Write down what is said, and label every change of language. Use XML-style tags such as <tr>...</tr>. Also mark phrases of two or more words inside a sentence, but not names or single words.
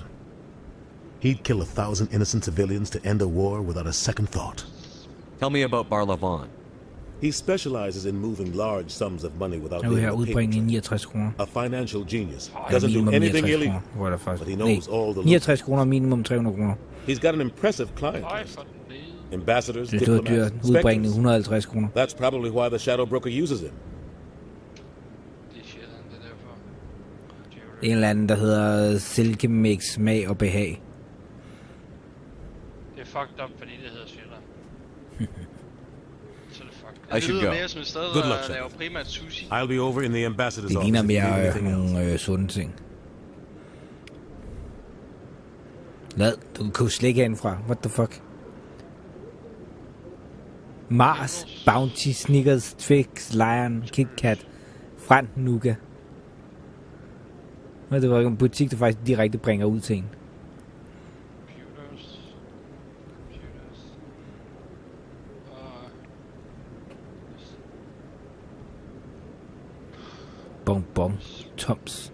<en>He'd kill 1,000 innocent civilians to end a war without a second thought. Tell me about Barlavan. He specializes in moving large sums of money without being a paper trail. A financial genius. Doesn't do anything illegal, but he knows all the</en> <da>69 kroner, minimum 300 kroner.</da> <en>He's got an impressive client list. Ambassadors,</en> <da>Det er dyrt. Udbringende</da> <en>diplomats.</en> <da>150 kroner.</da> <en>That's probably why the Shadow Broker uses him.</en> <da>En eller anden, der hedder Silkemix, smag og behag. Det er</da> <en>fucked up,</en> <da>fordi det hedder Sjælland. Så det</da> <en>fucked up. I should go. Good luck, sir. I'll be over in the ambassador's</en> <da>Det</da> <en>office.</en> <da>ligner</da> <en>if you need</en> <da>mere</da> <en>anything else.</en> <da>nogle sunde ting. Lad, du kan købe slik herindefra.</da> <en>What the fuck? Mars, Bounty, Snickers, Twix, Lion, Kit Kat, Frant, Nuga.</en> <da>Men det var en butik, der faktisk direkte bringer ud til en. Bonbon, Toms.</da>